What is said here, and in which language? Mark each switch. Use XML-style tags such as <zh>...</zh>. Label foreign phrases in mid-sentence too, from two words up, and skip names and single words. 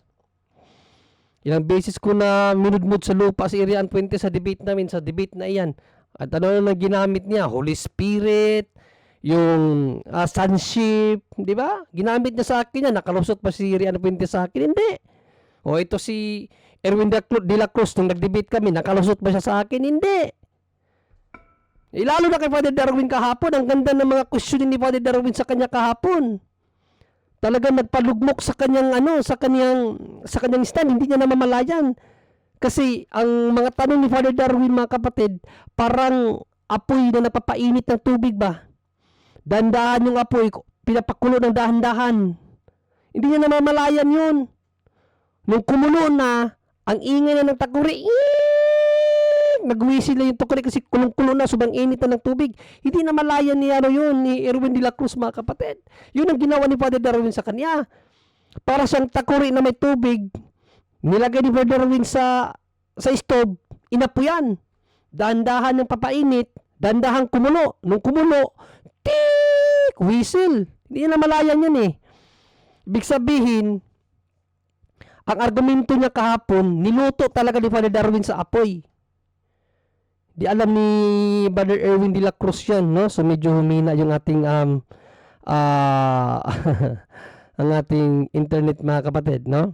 <tl>Ilang beses ko na minudmud sa lupa si Rian Puentes sa debate namin, sa debate na iyan. At ano na ginamit niya? Holy Spirit, yung sonship, di ba? Ginamit niya sa akin yan. Nakalusot pa si Rian Puentes sa akin? Hindi. O ito si Erwin de la Cruz, nung nag-debate kami, nakalusot ba siya sa akin? Hindi. Lalo na kay Father Darwin kahapon, ang ganda ng mga question ni Father Darwin sa kanya kahapon. Talagang nagpalugmok sa kanyang sa kanyang stand, hindi niya namamalayan. Kasi ang mga tanong ni Father Darwin, mga kapatid, parang apoy na napapainit ng tubig ba? Dahan-dahan yung apoy, pinapakulo ng dahan-dahan. Hindi niya namamalayan yun. Nung kumulo na, ang ingay na ng takuri, nagwisil na yung tukuri kasi kulong-kulo na, sobrang init na ng tubig. Hindi na malayan ni Erwin de la Cruz, mga kapatid. Yun ang ginawa ni Father Darwin sa kanya. Para siyang takuri na may tubig, nilagay ni Father Darwin sa stove, inapuyan. Dahan-dahan ng papainit, dahan-dahan kumulo. Nung kumulo, tik! Whistle. Hindi na malayan yan eh. Ibig sabihin, ang argumento niya kahapon, niluto talaga ni Father Darwin sa apoy. Di alam ni Brother Erwin de la Cruz yan, no? So medyo humina yung ating ang ating internet, mga kapatid, no?</tl>